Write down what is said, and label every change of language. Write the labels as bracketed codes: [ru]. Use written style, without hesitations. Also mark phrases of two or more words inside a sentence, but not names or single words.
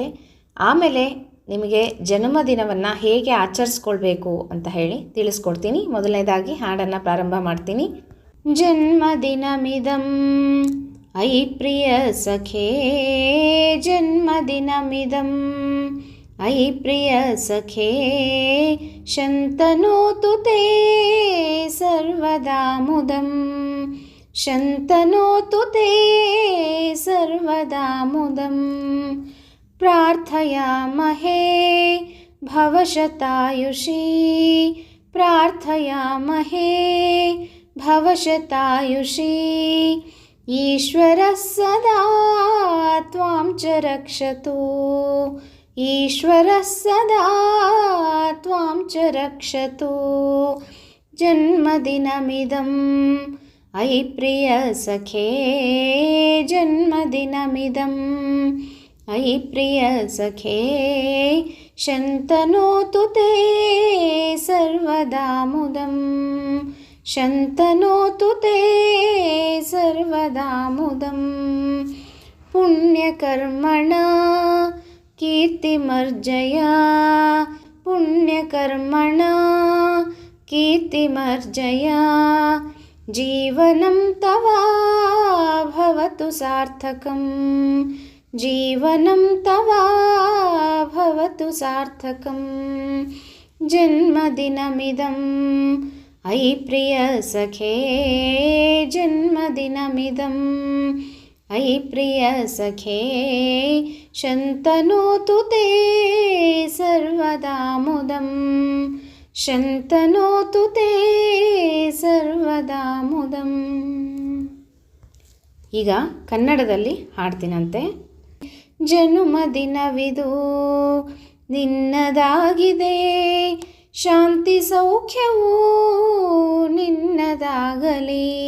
[kn] ಆಮೇಲೆ ನಿಮಗೆ ಜನ್ಮದಿನವನ್ನು ಹೇಗೆ ಆಚರಿಸ್ಕೊಳ್ಬೇಕು ಅಂತ ಹೇಳಿ ತಿಳಿಸ್ಕೊಡ್ತೀನಿ. ಮೊದಲನೇದಾಗಿ ಹಾಡನ್ನು ಪ್ರಾರಂಭ ಮಾಡ್ತೀನಿ. [sa] ಜನ್ಮದಿನಮಿದಂ ಐ ಪ್ರಿಯ ಸಖೇ, ಜನ್ಮದಿನಮಿದಂ ಐ ಪ್ರಿಯ ಸಖೇ, ಶಂತನೋತು ತೇ ಸರ್ವದಾ ಮುದಂ, ಶಂತನೋತು ತೇ ಸರ್ವದಾ ಮುದಂ. ಪ್ರಾರ್ಥಯಾಮಹೇ ಭವಶತಾಯುಷಿ, ಪ್ರಾರ್ಥಯಾಮಹೇ ಭವಶತಾಯುಷಿ. ಈಶ್ವರಃ ಸದಾ ತ್ವಾಂ ಚ ರಕ್ಷತು, ಈಶ್ವರಃ ಸದಾ ತ್ವಾಂ ಚ ರಕ್ಷತು. ಜನ್ಮದಿನಮಿದಂ ಐ ಪ್ರಿಯ ಸಖೇ, ಜನ್ಮದಿನಮಿದಂ ಐ ಪ್ರಿಯ ಸಖೇ, ಶಂತನೋತು ತೇ ಸರ್ವದಾ ಮುದಂ, ಶಂತನೋತು ತೇ ಸರ್ವದಾ ಮುದಂ. ಪುಣ್ಯಕರ್ಮಣ ಕೀರ್ತಿಮರ್ಜಯ, ಪುಣ್ಯಕರ್ಮಣ ಕೀರ್ತಿಮರ್ಜಯ. ಜೀವನಂ ತವ ಭವತು ಸಾರ್ಥಕಂ, ಜೀವನಂ ತವ ಭವತು ಸಾರ್ಥಕಂ. ಜನ್ಮದಿನಮಿದಂ ಐ ಪ್ರಿಯ ಸಖೇ, ಜನ್ಮದಿನಮಿದಂ ಐ ಪ್ರಿಯ ಸಖೇ, ಶಂತನೋತು ತೇ ಸರ್ವದಾ ಮುದಂ, ಶಂತನೋತು ತೇ ಸರ್ವದಾ ಮುದಂ. [kn] ಈಗ ಕನ್ನಡದಲ್ಲಿ ಹಾಡ್ತೀನಂತೆ. ಜನ್ಮದಿನವಿದು ನಿನ್ನದಾಗಿದೆ, ಶಾಂತಿ ಸೌಖ್ಯವೂ ನಿನ್ನದಾಗಲಿ.